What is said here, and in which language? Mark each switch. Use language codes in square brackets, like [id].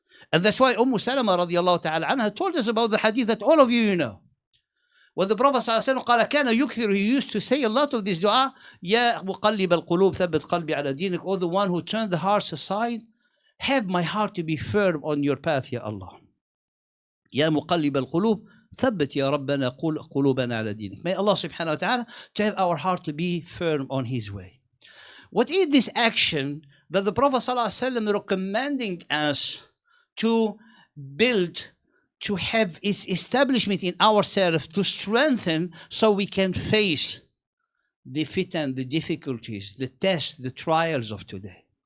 [en] And that's why Salama radiallahu ta'ala anha told us about the hadith that all of you know. When the Prophet ﷺ [ar] قال كان يكثر, [en] he used to say a lot of this dua, [ar] يا مقلب القلوب ثبت قلبي على دينك, [en] or the one who turned the hearts aside, have my heart to be firm on your path, Ya Allah. [ar] يا مقلب القلوب ثبت يا ربنا قلوبنا على دينك. [en] May Allah subhanahu wa ta'ala to have our heart to be firm on His way. What is this action that the Prophet ﷺ recommending us to build, to have its establishment in ourselves, to strengthen so we can face the fitan, the difficulties, the tests, the trials of today?